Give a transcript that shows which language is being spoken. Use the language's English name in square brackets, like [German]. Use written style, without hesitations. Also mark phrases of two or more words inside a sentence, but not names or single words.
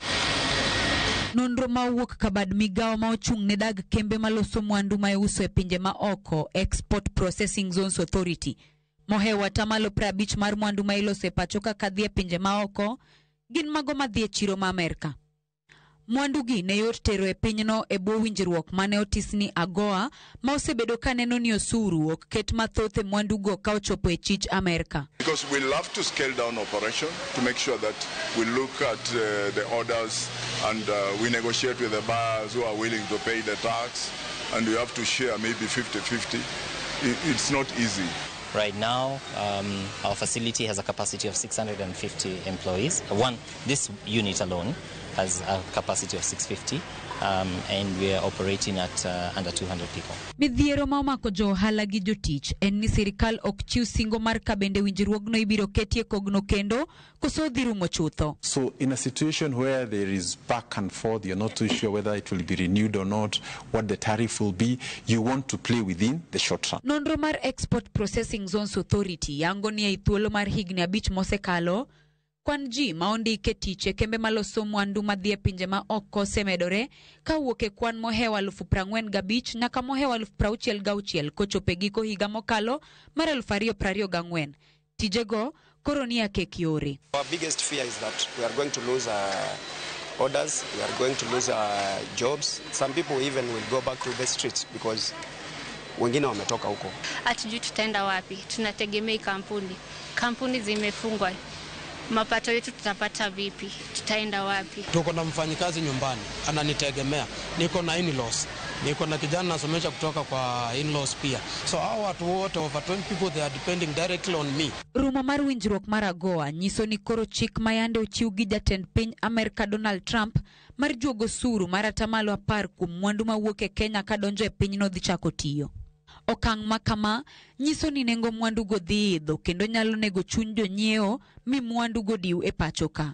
[Luo (Kenya and Tanzania)] Nonro ma wuok kabad migawo ma ochung' ne dag kembe maloso mwandu ma iuso e pinje ma oko Export Processing Zones Authority mohewa tamalo 50 mar mwandu ma iloso e pacho kaka dhi e pinje ma oko gin mago madhi e chiro ma Amerika. Mwandu gi ne yot tero e pinyno e bwo winjruok mane otis ni AGOA ma osebedo ka neno ni osuru ok ket mathoth e mwandu go ka ochopo e chich Amerika. [English] Because we love to scale down operation to make sure that we look at the orders and we negotiate with the buyers who are willing to pay the tax, and we have to share maybe 50-50. It's not easy. Right now, our facility has a capacity of 650 employees. This unit alone has a capacity of 650. and we are operating at under 200 people. [Luo (Kenya and Tanzania)] Midhiero ma omako jo ohala gi jotich en ni sirikal ok chiw singo mar ka bende winjruogno ibiro ketie kogno kendo koso dhi rumo chutho. [English] So in a situation where there is back and forth, you're not too sure whether it will be renewed or not, what the tariff will be, you want to play within the short run. [Luo (Kenya and Tanzania)] Nonro mar Export Processing Zones Authority yango ni thuolo mar higni 5 mosekalo kwan ji ma ondike tich e kembe maloso mwandu madhi e pinje ma oko osemedore kawuok e kwan mohewa 45,000 nyaka mohewa 66,000 kochopo e giko higa mokalo mar 2024. Tijego koro ni akek yore. [English] Our biggest fear is that we are going to lose orders, we are going to lose jobs. Some people even will go back to the streets because [Swahili] wengine wametoka huko. Hatujui tutaenda wapi, tunategemea kampuni zimefungwa. Mapato yetu tutapata vipi? Tutaenda wapi? Tuko na mfanyikazi nyumbani, ananitegemea. Niko na in-laws. Niko na kijana nasomesha kutoka kwa in-laws pia. [English] So [Swahili] hao watu wote [English] over 20 people they are depending directly on me. [Luo (Kenya and Tanzania)] Rumo mar winjruok mar AGOA nyiso ni koro chik mayande ochiw gi jatend piny Amerika Donald Trump mar juogo suru mar atamalo 10 kuom mwandu mawuok e Kenya kadonjo e pinyno dhi chako tiyo. Okang' makama nyiso ni nengo mwandu go dhi idho kendo nyalo nego chuny jonyiewo mi mwandu go diw e pachoka.